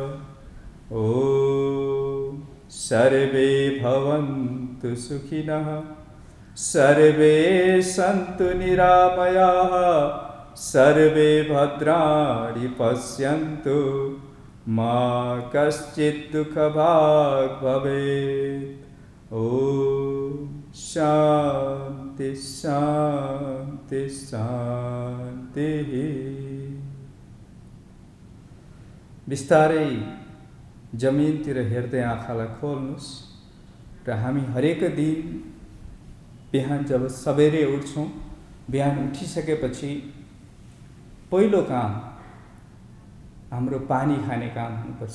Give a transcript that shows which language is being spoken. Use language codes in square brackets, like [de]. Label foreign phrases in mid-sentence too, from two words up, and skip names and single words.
[sa] ओम सर्वे भवन्तु सुखिनः सर्वे सन्तु निरामयाः सर्वे भद्राणि पश्यन्तु मा कश्चित् दुःखभाग् भवेत्। ओम शान्ति शान्ति शान्तिः। [ne] बिस्तारै जमिनतिर हेर्दै आँखालाई खोल्नुस् र हामी हरेक दिन बिहान जब सबेरै उठ्छौं, बिहान उठिसकेपछि पहिलो काम हाम्रो पानी खाने काम हुनुपर्छ।